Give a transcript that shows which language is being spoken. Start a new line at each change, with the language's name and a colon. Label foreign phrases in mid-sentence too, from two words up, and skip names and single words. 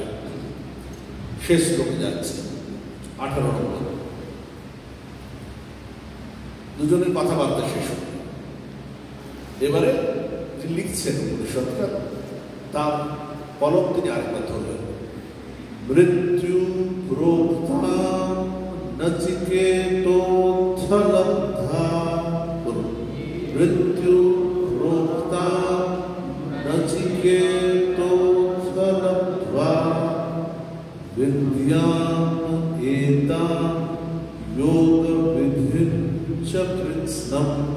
Bangla: শেষ শ্লোকে যাচ্ছে 18 নম্বর। দুজনের কথাবার্তা শেষ হবে। এবারে লিখছেন উপনিষদটা, তার কলম তিনি আরেকবার ধরলেন।
Sanskrit: মৃত্যু প্रोक्तां नचिकेतोऽर्थलब्धा, मृत्यु प्रोक्तां नचिकेतोऽर्थलब्ध्वा विद्याम् एतां योगविधिं च कृत्स्नम्,